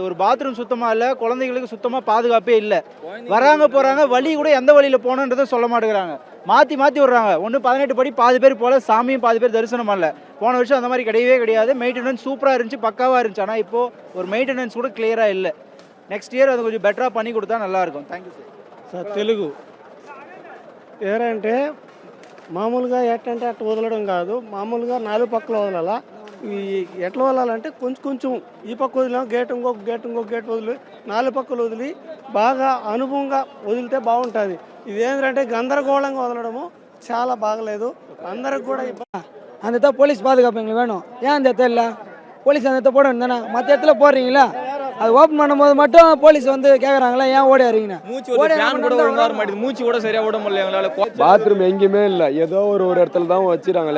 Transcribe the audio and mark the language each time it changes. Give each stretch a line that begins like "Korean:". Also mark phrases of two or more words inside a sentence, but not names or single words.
Tamil: ஒரு பாத்ரூம் சுத்தமாக இல்லை, குழந்தைங்களுக்கு சுத்தமாக பாதுகாப்பே இல்லை. வராங்க போகிறாங்க, வழி கூட எந்த வழியில் போகணுன்றதை சொல்ல மாட்டேங்கிறாங்க. மாற்றி விட்றாங்க. ஒன்று 18 படி பாதி பேர் போல் சாமியும் பாதி பேர் தரிசனம் பண்ணல. போன வருஷம் அந்த மாதிரி கிடையவே கிடையாது. மெயின்டெனன்ஸ் சூப்பராக இருந்துச்சு, பக்காவாக இருந்துச்சு. ஆனால் இப்போது ஒரு மெயின்டெனன்ஸ் கூட கிளியராக இல்லை.
English: next year
Tamil: அது கொஞ்சம் பெட்டராக பண்ணி கொடுத்தா நல்லாயிருக்கும். தேங்க்யூ
Telugu: సార్. తెలుగు ఏరంటే మామూలుగా ఎట్టంటే అట్లా వదలడం కాదు, మామూలుగా 4 పక్కల వదలాలా. ఎట్లా వదలాలంటే కొంచెం ఈ పక్క వదిలేం, ఇంకొక గేట్ వదిలి 4 పక్కలు వదిలి బాగా అనుభవంగా వదిలితే బాగుంటుంది. ఇదేంటంటే గందరగోళంగా వదలడము చాలా బాగలేదు. అందరికి కూడా
Tamil: அந்த இடத்துல போலீஸ் பாதுகாப்பு எங்களுக்கு வேணும். ஏன் அந்த இடத்துல இல்லை? போலீஸ் அந்த இடத்துல போட வேணும் தானே. மற்ற இடத்துல போடுறீங்களா? அது ஓப்பன் பண்ணும்போது மட்டும் போலீஸ் வந்து கேட்குறாங்களா ஏன் ஓடி வரீங்கன்னு. மூச்சு கூட ஒழுங்கா வர மாட்டேங்குது. மூச்சு கூட சரியா விட முடியல எங்களால. பாத்ரூம் எங்கேயுமே இல்லை, ஏதோ ஒரு இடத்துல தான் வச்சுறாங்களே.